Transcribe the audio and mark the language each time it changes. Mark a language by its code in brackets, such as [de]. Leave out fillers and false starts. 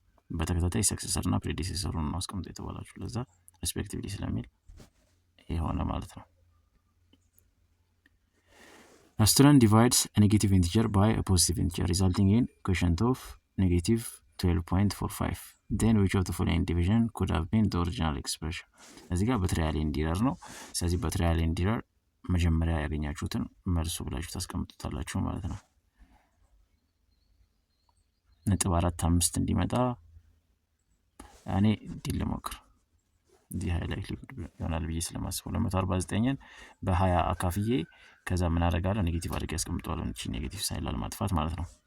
[am] በተከታታይ ሰክሰሰር እና ፕሬዲሰሰሩን ነው አስቀምጠው የተባላችሁ። ለዛ ሪስፔክቲቭሊ ስለሚል ይሄ ሆነ ማለት ነው። [en] A student divides a negative integer by a positive integer, resulting in quotient of negative 12.45. Then which of the following division could have been the original expression? [am] እዚህ ጋር በትሪያል ኢንዲረር ነው። ስለዚህ በትሪያል ኢንዲረር መጀመሪያ ያገኛችሁትን መልሱ ብላችሁ ታስቀምጡታላችሁ ማለት ነው። 0.45 እንዲመጣ እኔ ዲል ልሞክር። እዚህ ሃይላይት ይሆናል ብዬ ስለማስብ 249ን በ20 አካፍዬ ከዛ ምን አደርጋለሁ ኔጌቲቭ አድርጌ ያስቀምጠዋለሁ። እቺ ኔጌቲቭ ሳይን ላለማጥፋት ማለት ነው።